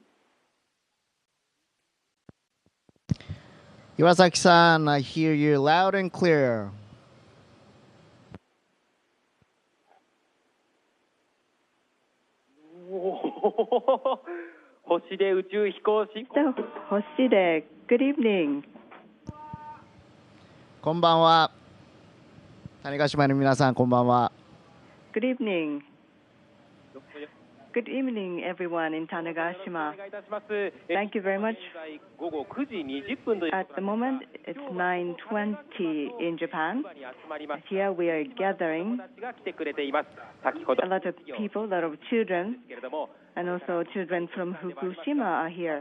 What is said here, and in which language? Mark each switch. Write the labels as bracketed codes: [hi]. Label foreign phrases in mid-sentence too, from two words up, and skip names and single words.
[en] Iwasaki-san, I hear you loud and clear. [ja] Hoshide 宇宙飛行士。 [en] So, Hoshide, good evening. [ja] こんばんは。種子島の皆さん、こんばんは。 [en] Good evening. Good evening, everyone in Tanegashima. Thank you very much. At the moment, it's 9:20 in Japan. Here we are gathering a lot of people, a lot of children, and also children from Fukushima are here.